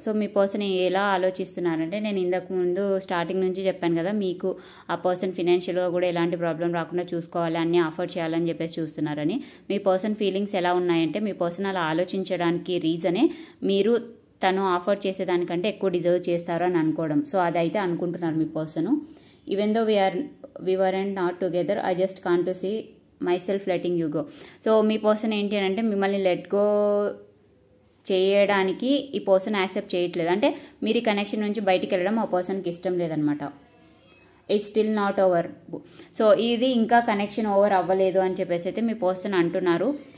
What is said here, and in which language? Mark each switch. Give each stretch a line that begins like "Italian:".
Telugu: So మీ person ఎలా ఆలోచిస్తున్నారంటే నేను ఇంతకు ముందు స్టార్టింగ్ నుంచి చెప్పాను కదా, మీకు ఆ పర్సన్ ఫినాన్షియల్గా కూడా ఎలాంటి ప్రాబ్లం రాకుండా చూసుకోవాలి, అన్నీ ఆఫర్ చేయాలని చెప్పేసి చూస్తున్నారని. మీ పర్సన్ ఫీలింగ్స్ ఎలా ఉన్నాయంటే మీ పర్సన్ అలా ఆలోచించడానికి రీజనే మీరు తను ఆఫర్ చేసేదానికంటే ఎక్కువ డిజర్వ్ చేస్తారు అని అనుకోవడం. సో అదైతే అనుకుంటున్నారు మీ person.
English: Even though we weren't not together, I just can't to see myself letting you go.
Telugu: So మీ person ఏంటి అంటే మిమ్మల్ని లెట్ గో చేయడానికి ఈ పర్సన్ యాక్సెప్ట్ చేయట్లేదు. అంటే మీరు ఈ కనెక్షన్ నుంచి బయటికి వెళ్ళడం ఆ పర్సన్కి ఇష్టం లేదనమాట.
English: It's still not over.
Telugu: So ఇది ఇంకా కనెక్షన్ ఓవర్ అవ్వలేదు అని చెప్పేసి అయితే మీ పర్సన్ అంటున్నారు.